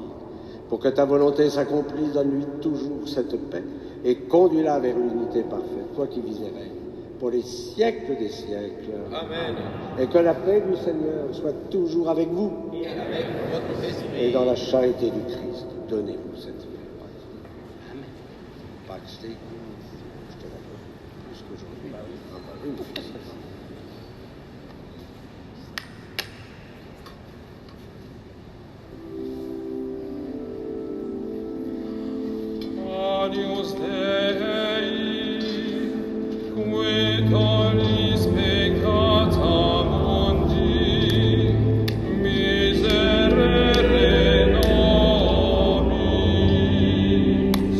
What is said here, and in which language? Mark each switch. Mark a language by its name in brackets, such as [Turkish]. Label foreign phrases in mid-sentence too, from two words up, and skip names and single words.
[French] Pour que ta volonté s'accomplisse, donne-lui toujours cette paix et conduis-la vers l'unité parfaite, toi qui vis et règnes pour les siècles des siècles. Amen. Et que la paix du Seigneur soit toujours avec vous Et avec votre esprit. et dans la charité du Christ. Donnez-vous cette paix. [Latin] Pax Dei, [French] je te la donne plus qu'aujourd'hui. [Latin] Agnus Dei, qui tollis peccata mundi, miserere nobis.